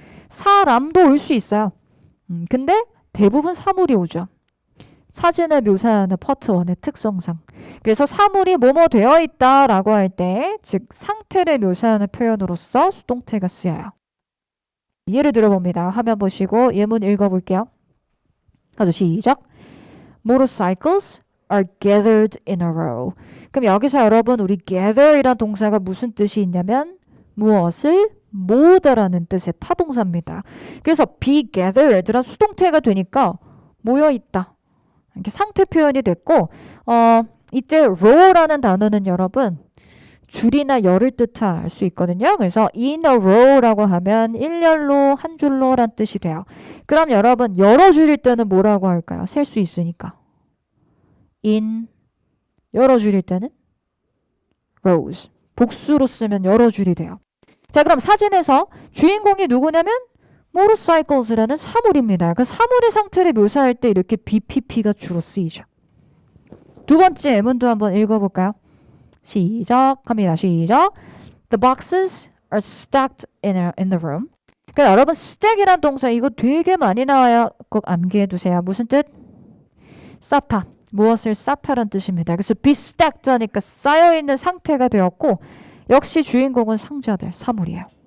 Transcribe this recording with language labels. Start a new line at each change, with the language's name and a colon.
Korean: 사람도 올 수 있어요. 근데 대부분 사물이 오죠. 사진을 묘사하는 파트 1의 특성상. 그래서 사물이 뭐뭐 되어 있다라고 할 때, 즉 상태를 묘사하는 표현으로서 수동태가 쓰여요. 예를 들어봅니다. 화면 보시고 예문 읽어볼게요. 가서 시작.
English: Motorcycles are gathered in a row.
Korean: 그럼 여기서 여러분 우리 gather이란 동사가 무슨 뜻이 있냐면 무엇을 모으다라는 뜻의 타동사입니다. 그래서 be gathered란 수동태가 되니까 모여있다. 이렇게 상태 표현이 됐고 이때 row라는 단어는 여러분 줄이나 열을 뜻할 수 있거든요. 그래서 in a row라고 하면 일렬로 한 줄로란 뜻이 돼요. 그럼 여러분 여러 줄일 때는 뭐라고 할까요? 셀 수 있으니까. in 여러 줄일 때는 rows. 복수로 쓰면 여러 줄이 돼요. 자, 그럼 사진에서 주인공이 누구냐면 motorcycles라는 사물입니다. 그 사물의 상태를 묘사할 때 이렇게 BPP가 주로 쓰이죠. 두 번째 예문도 한번 읽어볼까요? 시작합니다. 시작.
English: The boxes are stacked in the room.
Korean: 그러니까 여러분 stack이란 동사 이거 되게 많이 나와요. 꼭 암기해 두세요. 무슨 뜻? 쌓다. 무엇을 쌓다란 뜻입니다. 그래서 be stacked 하니까 쌓여있는 상태가 되었고 역시 주인공은 상자들, 사물이에요.